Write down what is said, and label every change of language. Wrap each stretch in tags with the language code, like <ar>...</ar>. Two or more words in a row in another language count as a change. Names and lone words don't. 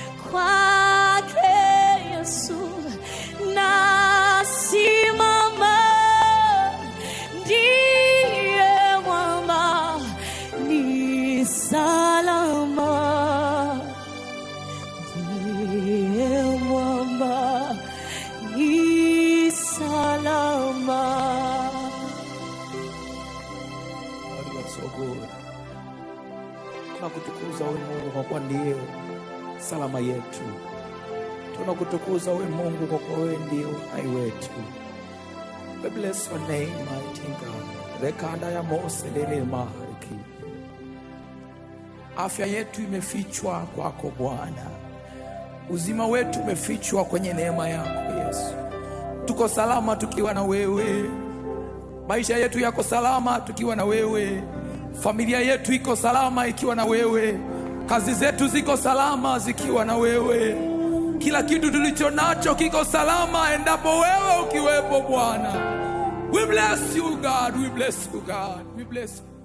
<sw>Kwake Yesu nasimama, ndiye mwamba ni salama, ndiye mwamba ni salama.</sw> <en>God, you are so good.</en> <sw>Tunakutukuza wewe Mungu kwa kuwa ndiye salama yetu. Tunakutukuza wewe Mungu kwa kuwa wewe ndiye uhai wetu.</sw> <en>We bless your name, mighty God. Rekanda ya Mose lele mahariki.</en> <sw>Afya yetu imefichwa kwako Bwana. Uzima wetu umefichwa kwenye neema yako Yesu. Tuko salama tukiwa na wewe. Maisha yetu yako salama tukiwa na wewe. Familia yetu iko salama ikiwa na wewe. Kazi zetu ziko salama zikiwa na wewe. Kila kitu tulicho nacho kiko salama endapo wewe ukiwepo Bwana.</sw> <en>We bless you, God. We bless you, God. We bless you.</en>